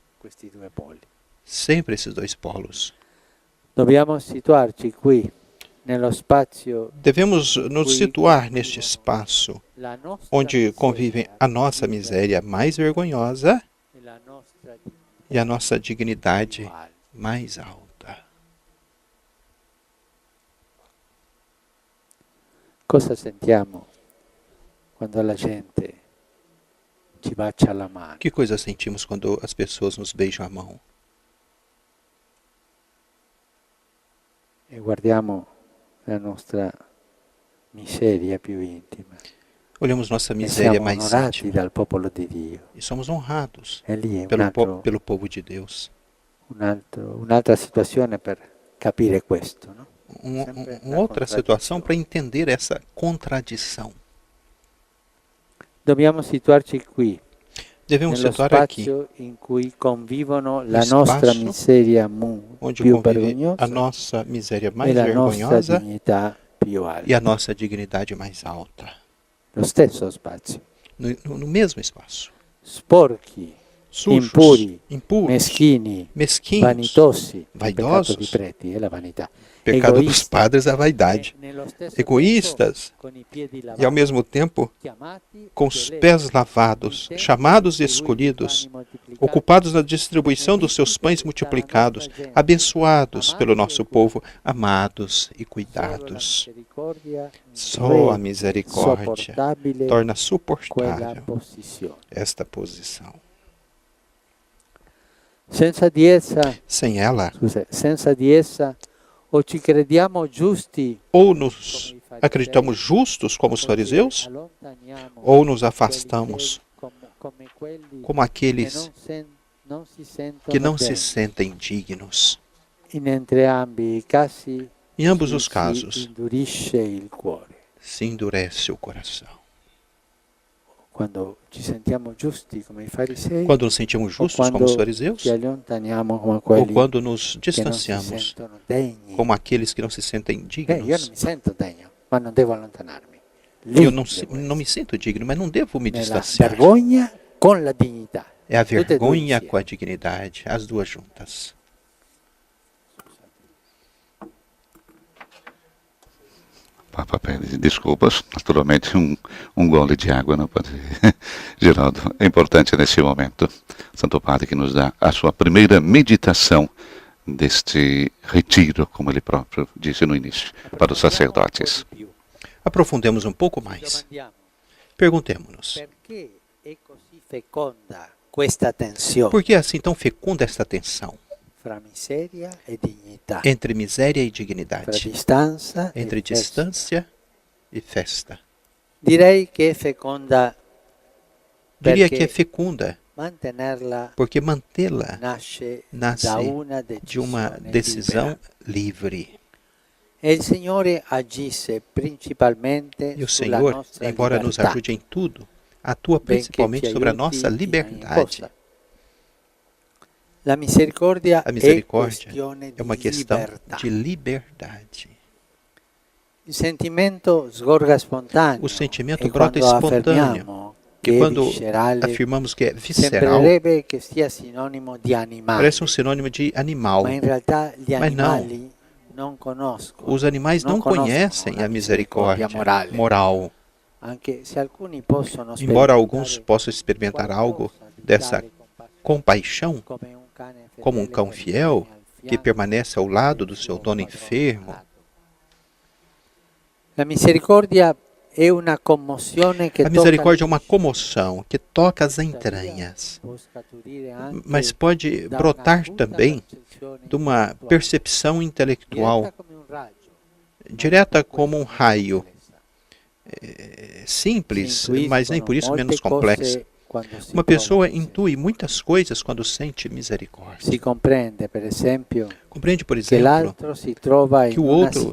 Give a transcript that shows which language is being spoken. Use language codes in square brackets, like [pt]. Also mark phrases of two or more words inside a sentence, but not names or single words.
[pt] Sempre esses 2 polos. Devemos nos situar neste espaço onde convivem a nossa miséria mais vergonhosa e a nossa dignidade mais alta. [it] Cosa sentiamo quando la gente ci bacia la mano? [pt] Que coisa sentimos quando as pessoas nos beijam a mão? [it] E guardiamo la nostra miseria più intima. [pt] Olhamos nossa [it] E [pt] miséria [it] siamo [pt] mais [it] onorati [pt] íntima [it] dal popolo di Dio. [pt] e somos honrados [it] E lì è [pt] pelo povo de Deus. [it] un'altra situazione per capire questo, no? [pt] Uma outra situação para entender essa contradição. [it] Dobbiamo situarci qui, [pt] Devemos [it] nello [pt] situar aqui, [it] spazio in cui convivono la [pt] No [it] nostra [pt] spazio [it] miseria [pt] onde [it] più [pt] convive [it] vergognosa [pt] a nossa miséria [it] e [pt] mais [it] la nostra [pt] vergonhosa [it] dignità più [pt] e [it] alta. [pt] a nossa dignidade mais alta. [it] Lo stesso spazio. [pt] No mesmo espaço. [it] Sporchi, [pt] Sujos, [it] impuri, [pt] impuros, [it] meschini, [pt] mesquinhos, [it] vanitosi, il [pt] vaidosos. [it] peccato di preti è la vanità. [pt] Pecado dos [it] Egoisti, [pt] padres é a vaidade. [it] nello stesso [pt] Egoístas [it] tempo, con i piedi [pt] e ao [it] lavati, [pt] mesmo tempo [it] chiamati, [pt] com os [it] eletti, [pt] pés lavados, [it] intenti [pt] chamados e [it] a distribuire i [pt] escolhidos, [it] pani moltiplicati, [pt] ocupados na distribuição dos seus pães multiplicados, abençoados pelo nosso povo, amados e cuidados. Só a misericórdia torna [it] quella [pt] suportável [it] posizione. [pt] esta posição. [it] Senza di essa, o ci crediamo giusti, [pt] Ou nos acreditamos justos como os fariseus, ou nos afastamos como aqueles que não se sentem dignos. [it] In entrambi i casi [pt] Em ambos [it] si [pt] os casos, [it] indurisce il cuore. [pt] se endurece o coração. [it] Quando ci sentiamo giusti come i farisei, [pt] Quando nos sentimos [it] o [pt] justos como os fariseus, [it] ci allontaniamo come [pt] ou [it] quelli [pt] quando nos [it] che non si [pt] distanciamos [it] sentono degni. [pt] como aqueles que não se sentem [it] Io non [pt] dignos. [it] mi sento degno, ma non devo allontanarmi. Lì [pt] Eu [it] devo [pt] não me sinto digno, mas não devo me [it] nella [pt] distanciar. [it] vergogna con la dignità. [pt] É a [it] Tutte e due [pt] vergonha [it] insieme. [pt] com a dignidade, as duas juntas. Papa pede desculpas, naturalmente um gole de água não pode. Geraldo, é importante nesse momento, Santo Padre que nos dá a sua primeira meditação deste retiro, como ele próprio disse no início, para os sacerdotes. Aprofundemos um pouco mais. Perguntemo-nos, [it] Perché è così feconda questa tensione [pt] por que é assim tão fecunda esta tensão [it] fra miseria e dignità, [pt] entre miséria e [it] fra [pt] dignidade, [it] distanza [pt] entre [it] e festa? [pt] distância e festa? [it] Direi che è feconda [pt] Diria [it] perché [pt] que é fecunda, [it] mantenerla [pt] porque mantê-la [it] nasce [pt] nasce [it] da una [pt] de uma [it] decisione [pt] decisão [it] libera. [pt] livre. [it] E il Signore agisse principalmente [pt] E o [it] sulla [pt] Senhor, [it] nostra [pt] embora nos [it] libertà, [pt] ajude em tudo, atua [it] benché [pt] principalmente [it] ci [pt] sobre a [it] aiuti [pt] nossa [it] in [pt] liberdade. [it] cosa. La misericordia [pt] A [it] è [pt] misericórdia [it] questione [pt] é uma [it] di [pt] questão [it] libertà. [pt] de liberdade. [it] Il sentimento sgorga spontaneo. [pt] O sentimento [it] e [pt] brota [it] quando [pt] espontâneo. [it] affermiamo [pt] E [it] che è [pt] quando [it] viscerale, [pt] afirmamos que é visceral, [it] sembrerebbe che sia sinonimo di animale, [pt] parece sinônimo de animal. [it] ma in realtà gli [pt] Mas não. [it] animali non conoscono, [pt] Os animais não [it] conoscono [pt] conhecem [it] la [pt] a misericórdia [it] morale. [pt] moral. [it] Anche se alcuni possono [pt] Embora [it] sperimentare [pt] alguns possam experimentar algo [it] qualcosa di [pt] dessa [it] tale compassione, [pt] compaixão, [it] come un cane [pt] como um [it] fedele [pt] cão [it] che [pt] fiel [it] rimane al [pt] que [it] fianco [pt] permanece ao lado do [it] del [pt] seu [it] suo [pt] dono [it] padrone [pt] enfermo. [it] malato. La misericordia è una commozione che [pt] A misericórdia é uma comoção que toca as entranhas, [it] può scaturire anche [pt] mas pode [it] da [pt] brotar [it] un'acuta [pt] também [it] percezione [pt] de uma [it] intellettuale, [pt] percepção intelectual [it] diretta come un raggio, [pt] direta como um raio, [it] complessa. [pt] simples, [it] Si [pt] mas nem por isso [it] intuiscono [pt] menos [it] molte [pt] complexa. [it] cose quando si [pt] Uma [it] prova [pt] pessoa [it] miseria. [pt] intui muitas coisas quando sente misericórdia. [it] Si comprende, per esempio, [pt] Compreende, por [it] che [pt] exemplo, [it] l'altro si trova [pt] que [it] in [pt] o [it] una [pt] outro se